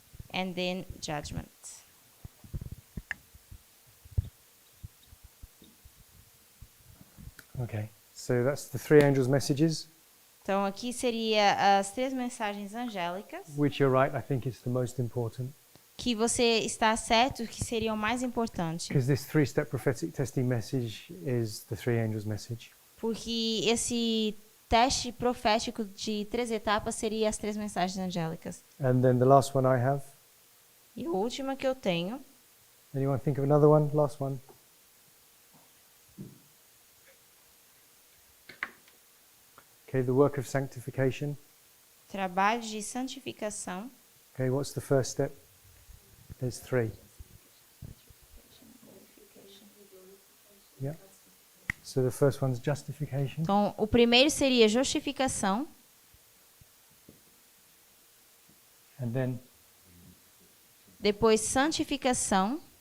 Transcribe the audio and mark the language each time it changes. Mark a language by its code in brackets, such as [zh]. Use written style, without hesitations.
[en] And then judgment. Okay. So that's the 3 angels' messages. [pt] Então aqui seria as 3 mensagens angélicas, [en] which you're right, I think is the most important. [pt] que você está certo que seria o mais importante, [en] Because this 3-step prophetic testing message is the 3 angels message. [pt] porque esse teste profético de 3 etapas seria as 3 mensagens angélicas. [en] And then the last one I have. [pt] E a última que eu tenho, [en] Anyone think of another one? Last one. Okay, the work of sanctification. [pt] trabalho de santificação. [en] Okay, what's the first step? There's 3. Yeah. So the first one's justification. [pt] Então, o primeiro seria justificação, [en] And then [pt] depois santificação,